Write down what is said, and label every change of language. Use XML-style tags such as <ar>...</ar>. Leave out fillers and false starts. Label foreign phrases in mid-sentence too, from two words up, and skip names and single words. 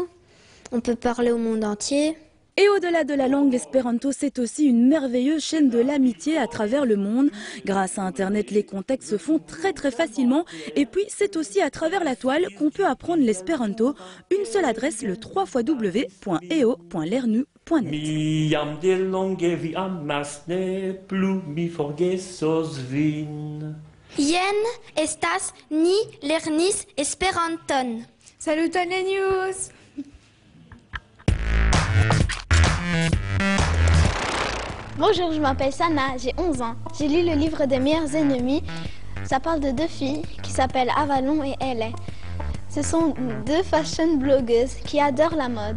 <fr>On peut parler au monde entier. Et au-delà de la langue, l'espéranto, c'est aussi une merveilleuse chaîne de l'amitié à travers le monde. Grâce à Internet, les contacts se font très très facilement. Et puis, c'est aussi à travers la toile qu'on peut apprendre l'espéranto. Une seule adresse, le www.eo.lernu.net.</fr> <eo>Mi jam delonge vi amas ne plu mi forgesos vin. Jen estas ni lernis Esperanton.</eo> <fr>Saluton les news! Bonjour, je m'appelle Sana, j'ai 11 ans. J'ai lu le livre des meilleurs ennemis. Ça parle de deux filles qui s'appellent Avalon et Ellie. Ce sont deux fashion blogueuses qui adorent la mode.</fr>